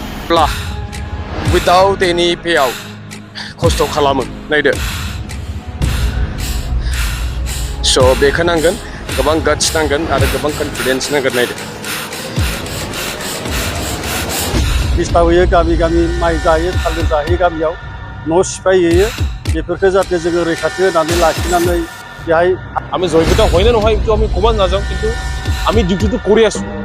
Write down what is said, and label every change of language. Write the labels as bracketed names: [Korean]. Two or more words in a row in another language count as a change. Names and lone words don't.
[Bodo] जेब्ला [English] without any payout [Bodo] खस्थ' खालामो नायदो स' बेखौ नांगोन गोबां गाट्स नांगोन आरो गोबां कनफिडेन्स नांगोन नायदो बिस्ताबोयो गामि गामि माइ जायो थालिर जाहैयो गामियाव न' सिफायहैयो बेफोरखौ जाहाथे जोङो रैखाथि होनानै लाखिनानै बेहाय [Assamese] আমি জয়পুরটা হয় না নহয় একটু আমি কমান নাযাওঁ কিন্তু আমি ডিউটিটো কৰি আছো